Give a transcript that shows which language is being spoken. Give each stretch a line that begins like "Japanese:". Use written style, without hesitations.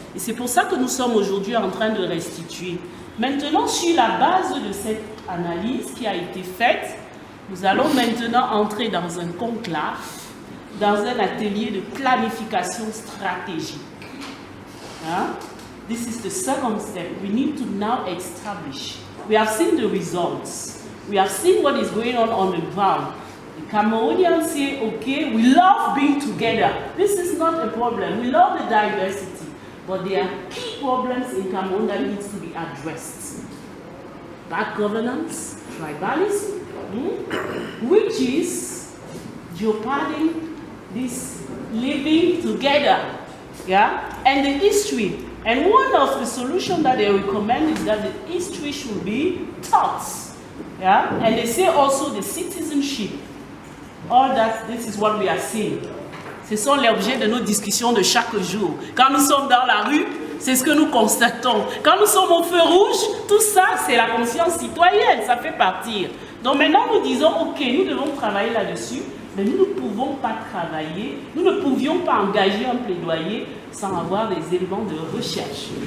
French: Et c'est pour ça que nous sommes aujourd'hui en train de restituer. Maintenant, sur la base de cette analyse qui a été faite, nous allons maintenant entrer dans un conclave, dans un atelier de planification stratégique.
English: Hein? This is the second step. We need to now establish. We have seen the results. We have seen what is going on the ground. The Cameroonians say, okay, we love being together. This is not a problem. We love the diversity. But there are key problems in Cameroon that needs to be addressed. Bad governance, tribalism, which is jeoparding this living together. Yeah? And the history. And one of the solutions that they recommend is that the history should be taught. Yeah? And they say also the citizenship. All that, this is what we are seeing.
French: Ce sont les objets de nos discussions de chaque jour. Quand nous sommes dans la rue, c'est ce que nous constatons. Quand nous sommes au feu rouge, tout ça, c'est la conscience citoyenne, ça fait partir. Donc maintenant, nous disons, ok, nous devons travailler là-dessus, mais nous ne pouvons pas travailler, nous ne pouvions pas engager un plaidoyer sans avoir des éléments de recherche.